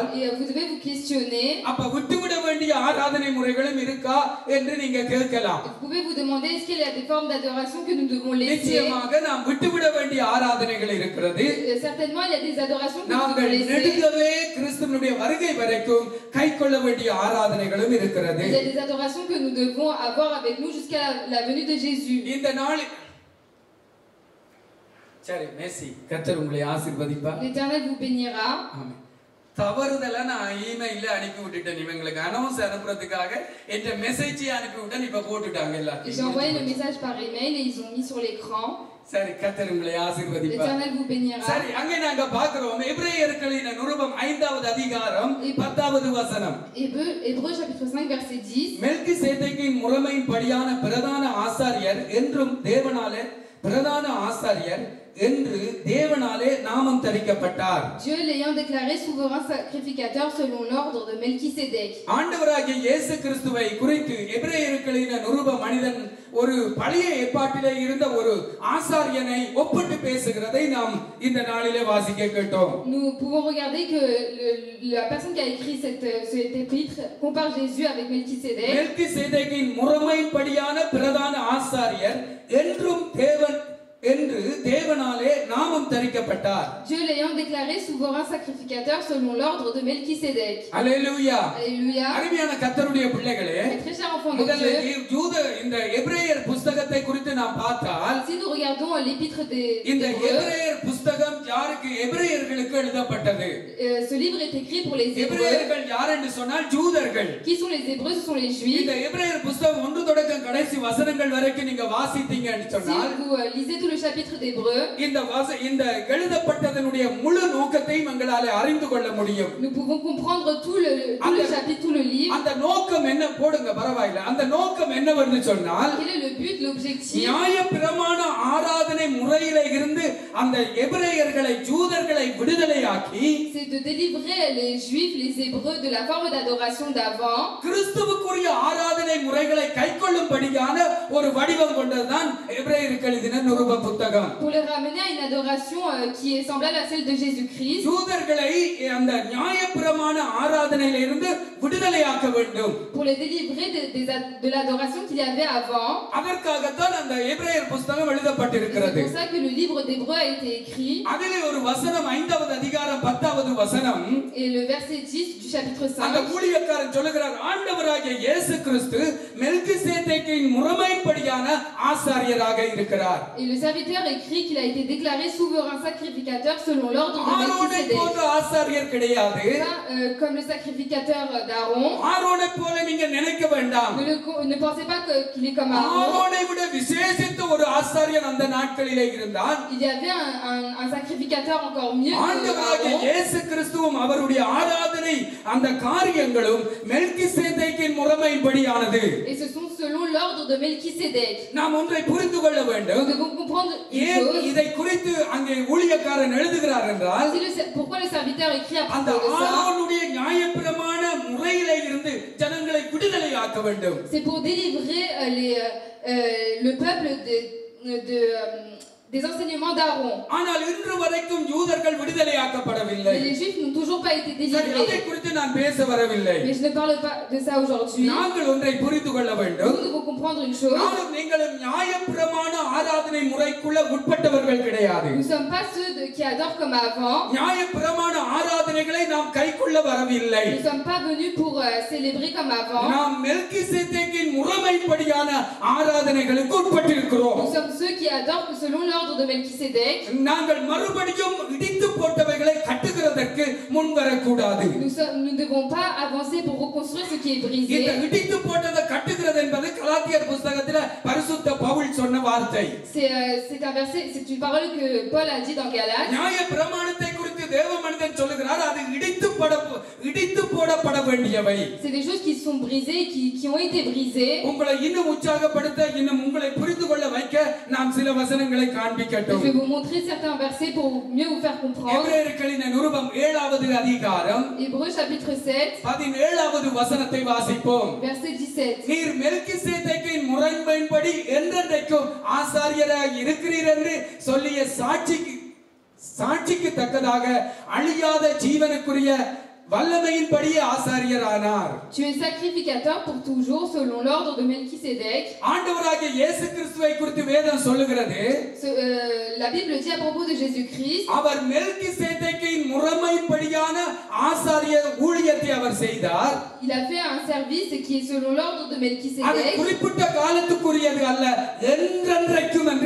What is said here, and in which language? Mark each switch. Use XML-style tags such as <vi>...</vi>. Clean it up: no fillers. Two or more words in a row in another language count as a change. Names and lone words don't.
<fr>et vous devez vous questionner.</fr> <ta>அப்ப விட்டுவிட வேண்டிய ஆராதனை முறைகளும் இருக்கா என்று நீங்க கேட்கலாம்.</ta> <fr>Vous pouvez vous demander est-ce qu'il y a des formes d'adoration que nous devons laisser.</fr> <ta>நிச்சயமாக நாம் விட்டுவிட வேண்டிய ஆராதனைகள் இருக்கிறது.</ta> <fr>Certainement il y a des adorations que nous devons</fr> <ta>நாங்கள்</ta> <fr>laisser.</fr> <ta>நெடுகவே கிறிஸ்துவினுடைய வருகை வரைக்கும் கைக்கொள்ள வேண்டிய ஆராதனைகளும் இருக்கிறது.</ta> <fr>Il y a des adorations que nous devons avoir avec nous jusqu'à la venue de Jésus.</fr> <ta>இந்த நாள் சரி மேசி கர்த்தர் உங்களை ஆசீர்வதிப்பார்.</ta> <fr>L'Éternel vous bénira.</fr> <ta>ஆமென். தவறுதலா நான் இமெயில்ல அனுப்பி விட்டுட்டேன். இவங்களுக்கு அனௌன்ஸ் அனுப்புறதுக்காக என்ற மெசேஜ் அனுப்பி விட்டேன். இப்ப போட்டுட்டாங்க எல்லாத்தையும்.</ta> <fr>J'ai envoyé le message par email et ils ont mis sur l'écran.</fr> <ta>சரி, கர்த்தர் உங்களை ஆசீர்வதிப்பார்.</ta> <fr>L'Éternel vous bénira.</fr> <ta>சரி, அங்கே நாங்க பார்க்கிறோம் எபிரேயர்களின் நிருபம் 5வது அதிகாரம் 10வது வசனம்.</ta> <fr>Hébreux chapitre 5 verset 10.</fr> <ta>மெல்கிசேதேக்கின் முறைமையின்படியான பிரதான ஆசாரியர் என்றும் தேவனாலே பிரதான ஆசாரியர் என்று தேவனாலே நாமம் தரிக்கப்பட்டார்.</ta> <fr>Dieu l'ayant déclaré souverain sacrificateur selon l'ordre de Melchisédek.</fr> <ta>ஆண்டவராகிய இயேசு கிறிஸ்துவை குறித்து எபிரேயர்களின் நிருப மனிதன் ஒரு பழைய ஏற்பாட்டிலே இருந்த ஒரு ஆசாரியனை ஒப்பிட்டு பேசுகிறதை நாம் இந்த நாளிலே வாசிக்க கேட்டோம்.</ta> <fr>Nous pouvons regarder que la personne qui a écrit cet épître compare Jésus avec Melchisédek.</fr> <ta>மெல்கிசேதேக்கின் முறைமையின்படியான பிரதான ஆசாரியர் என்றும் என்று தேவனாலே நாமம் தரிக்கப்பட்டார்.</ta> <fr>Dieu l'ayant déclaré souverain sacrificateur selon l'ordre de Melchisédek.</fr> <ta>அல்லேலூயா.</ta> <fr>Alléluia.</fr> <ta>அருமையான கர்த்தருடைய பிள்ளைகளே,</ta> <fr>Très cher enfant de</fr> <ta>முதல்ல</ta> <fr>Dieu.</fr> <ta>யூத இந்த எபிரேயர் புத்தகத்தை குறித்து நாம் பார்த்தால்</ta> <fr>Si nous regardons l'épître des</fr> <ta>இந்த</ta> <fr>Hébreux,</fr> <ta>எபிரேயர் புத்தகம் யாருக்கு? எபிரேயர்களுக்கு எழுதப்பட்டது.</ta> <fr>ce livre est écrit pour les Hébreux.</fr> <ta>எபிரேயர்கள் யார் என்று சொன்னால் யூதர்கள்.</ta> <fr>Qui sont les Hébreux? Ce sont les Juifs.</fr> <ta>இந்த எபிரேயர் புத்தகம் 1 தொடக்கம் கடைசி வசனங்கள் வரைக்கும் நீங்க வாசித்தீங்கன்னு</ta> <fr>Si</fr> <ta>சொன்னால்</ta> <fr>vous lisez tout le chapitre d'Hébreux,</fr> <ta>இந்த எழுதப்பட்டதனுடைய முழு நோக்கத்தையும் எங்களால அறிந்து கொள்ள முடியும்.</ta> <fr>nous pouvons comprendre tout le chapitre, tout le livre.</fr> <ta>அந்த நோக்கம் என்ன? போடுங்க, பரவாயில்லை. அந்த நோக்கம் என்னவென்று சொன்னால்,</ta> <fr>Quel est le but, l'objectif?</fr> <ta>நியாயப்பிரமாண ஆராதனை முறையிலே இருந்து அந்த எபிரேயர்களை யூதர்களை விடுதலையாக்கி</ta> <fr>C'est de délivrer les Juifs, les Hébreux de la forme d'adoration d'avant,</fr> <ta>கிறிஸ்துவுக்குரிய ஆராதனை முறைகளை கைக்கொள்ளும்படியான ஒரு வடிவம் கொண்டதுதான் எபிரேயருக்கு எழுதின நிருப புத்தகம்.</ta> <fr>pour les ramener à une adoration qui est semblable à celle de Jésus-Christ.</fr> <ta>யூதர்களை அந்த நியாயப்பிரமாண ஆராதனையில இருந்து விடுதலையாக்க வேண்டும்.</ta> <fr>Pour les délivrer de l'adoration qu'il y avait avant.</fr> <ta>அதற்காகத்தான் அந்த எபிரேயர் புத்தகம்</ta> <fr>C'est</fr> <ta>எழுதப்பட்டிருக்கிறது.</ta> <fr>pour ça que le livre d'Hébreux a été écrit.</fr> <ta>அதிலே ஒரு வசனம் 5வது அதிகாரம் 10வது வசனம்.</ta> <fr>Et le verset 10 du chapitre 5.</fr> <ta>அந்த ஊழியக்காரன் சொல்லுகிறார், ஆண்டவராகிய இயேசு கிறிஸ்து மெல்கிசேதேக்கின் முறைமைப்படியான ஆசாரியராக இருக்கிறார்.</ta> <fr>Et le serviteur écrit qu'il a été déclaré souverain sacrificateur selon l'ordre de</fr> <ta>ஆரோனை</ta> <fr>Melchisédek.</fr> <ta>போன்ற ஆசாரியர் கிடையாது.</ta> <fr>Comme le sacrificateur d'Aaron.</fr> <ta>ஆரோனை போல நீங்க நினைக்க வேண்டாம்.</ta> <fr>Ne pensez pas qu'il est comme Aaron.</fr> <ta>ஆரோனை விட விசேஷித்த ஒரு ஆசாரியர் அந்த நாட்களிலே இருந்தார்.</ta> <fr>Il y avait un sacrificateur encore mieux que</fr> <ta>ஆண்டவராகிய</ta> <fr>Aaron.</fr> <ta>இயேசு கிறிஸ்துவும் அவருடைய ஆராதனை அந்த காரியங்களும் மெல்கிசேதேக்கின் முறைமைப்படியானது.</ta> <fr>Et ce sont selon l'ordre de Melchisédek.</fr> <ta>நாம் ஒன்றை புரிந்து கொள்ள வேண்டும்.</ta> <fr>Nous devons comprendre une</fr> <ta>ஏன்</ta> <fr>chose.</fr> <ta>இதை குறித்து அங்கே ஊழியக்காரன் எழுதுகிறார் என்றால்,</ta> <fr>Pourquoi le serviteur écrit à</fr> <ta>அந்த</ta> <fr>propos de ça?</fr> <ta>ஆரோனுடைய நியாயப்பிரமாண முறையிலே இருந்து ஜனங்களை விடுதலையாக்க வேண்டும்.</ta> <fr>C'est pour délivrer le peuple des enseignements d'Aaron.</fr> <ta>ஆனால் இன்று வரைக்கும் யூதர்கள் விடுதலையாக்கப்படவில்லை.</ta> <fr>Mais les Juifs n'ont toujours pas été</fr> <ta>சரி, அதை</ta> <fr>délivrés.</fr> <ta>குறித்து நான் பேச வரவில்லை.</ta> <fr>Mais je ne parle pas de ça aujourd'hui.</fr> <ta>நாங்கள் ஒன்றை புரிந்து கொள்ள வேண்டும்.</ta> <fr>Nous devons comprendre une chose.</fr> <ta>நானும் நீங்களும் நியாயப்பிரமாண ஆராதனை முறைக்குள்ள உட்பட்டவர்கள் கிடையாது.</ta> <fr>Nous ne sommes pas ceux qui adorent comme avant.</fr> <ta>நியாயப்பிரமாண ஆராதனைகளை நாம் கைக்குள்ள வரவில்லை.</ta> <fr>Nous ne sommes pas venus pour célébrer comme avant.</fr> <ta>நாம் மெல்கிசேதேக்கின் முறைமைப்படியான ஆராதனைகளுக்கு உட்பட்டிருக்கிறோம்.</ta> <fr>Nous sommes ceux qui adorent selon l'ordre de Melchisédek.</fr> <ta>நாங்கள் மறுபடியும் இடித்து போட்டவைகளை கட்டுகிறதற்கு முன் வரக்கூடாது.</ta> <fr>Nous ne devons pas avancer pour reconstruire ce qui est brisé.</fr> <ta>இந்த இடித்து போட்டதை கட்டுகிறது என்பது கலாத்தியர் புத்தகத்தில் பரிசுத்த பவுல் சொன்ன வார்த்தை.</ta> <fr>C'est un verset, c'est une parole que Paul a dit dans Galates.</fr> <ta>நியாய பிரமாணத்தை குறித்து தேவ மனிதன் சொல்லுகிறார், அது இடித்து போடப்பட வேண்டியவை.</ta> <fr>C'est des choses qui sont brisées, qui ont été brisées.</fr> <ta>உங்களை இன்னும் உற்சாகப்படுத்த, இன்னும் உங்களை புரிந்து கொள்ள வைக்க நான் சில வசனங்களை</ta> <fr>Je</fr> <ta>காண்பிக்கட்டும்.</ta> <fr>vais vous montrer certains versets pour mieux vous faire comprendre.</fr> <ta>எபிரேயர்களின் நிருபம் 7வது அதிகாரம்</ta> <fr>Hébreux chapitre 7,</fr> <ta>17வது வசனத்தை வாசிப்போம்.</ta> <fr>verset 17.</fr> <ta>நீர் மெல்கிசேதேக்கின் முறைமையின்படி என்றென்றைக்கும் ஆசாரியராய் இருக்கிறீர் என்று சொல்லிய சாட்சிக்கு தக்கதாக அழியாத ஜீவனுக்குரிய வல்லமையின்படியே ஆசாரியரானார்.</ta> <fr>Tu es sacrificateur pour toujours selon l'ordre de Melchisédek.</fr> <ta>ஆண்டவராகிய இயேசு கிறிஸ்துவை குறித்து வேதம் சொல்லுகிறது,</ta> <fr>La Bible dit à propos de Jésus-Christ,</fr> <ta>அவர் மெல்கிசேதேக்கின் முறைமையின்படியான ஆசாரியர் ஆசாரிய ஊழியத்தை அவர் செய்தார்.</ta> <fr>Il a fait un service qui est selon l'ordre de</fr> <ta>அது</ta> <fr>Melchisédek.</fr> <ta>குறிப்பிட்ட காலத்துக்குரியது அல்ல, என்றென்றைக்கும் என்று</ta>